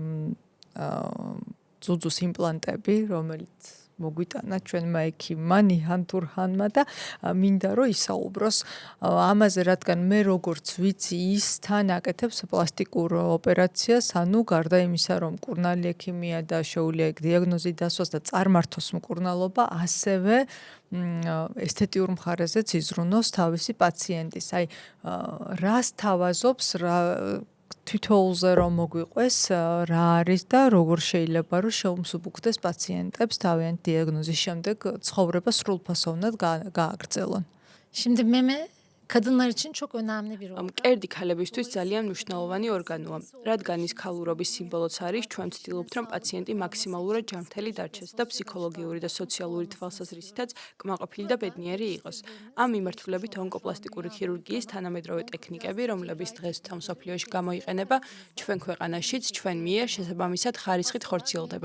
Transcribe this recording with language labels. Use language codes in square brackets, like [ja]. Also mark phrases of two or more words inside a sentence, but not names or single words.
[ka] ძუძუს იმპლანტები რომელიც მოგვიტანა ჩვენმა ექიმმა ნიჰან თურჰანმა და მინდა რომ ისაუბროს ამაზე, რადგან მე როგორც ვიცი ის თან აკეთებს პლასტიკურ ოპერაციას, ანუ გარდა იმისა რომ მკურნალი ექიმია და შეუძლია დიაგნოზი დასვას და წარმართოს მკურნალობა, ასევე ესთეტიურ მხარეზეც იზრუნოს თავისი პაციენტის. აი რას თავაზობს თითოეულზე რომ მოგვიყვეს რა არის და როგორ შეიძლება რომ შეუმსუბუქდეს პაციენტებს თავიანთ დიაგნოზის შემდეგ ცხოვრება სრულფასოვნად გააგრძელონ. [tr] Şimdi meme kadınlar için çok önemli bir organ. [ka] მკერდი ქალებისთვის ძალიან მნიშვნელოვანი ორგანოა, რადგან ის ქალურობის სიმბოლოც არის, ჩვენ ვცდილობთ, რომ პაციენტი მაქსიმალურად ჯანმრთელი დარჩეს და ფსიქოლოგიური და სოციალური თვალსაზრისითაც კმაყოფილი და ბედნიერი იყოს. ამ მიმართულებით ონკოპლასტიკური ქირურგიის თანამედროვე ტექნიკები, რომლებიც დღეს მთელ მსოფლიოში გამოიყენება, ჩვენ ქვეყანაშიც ჩვენ მიერ შესაბამისად ხარისხით ხორციელდება.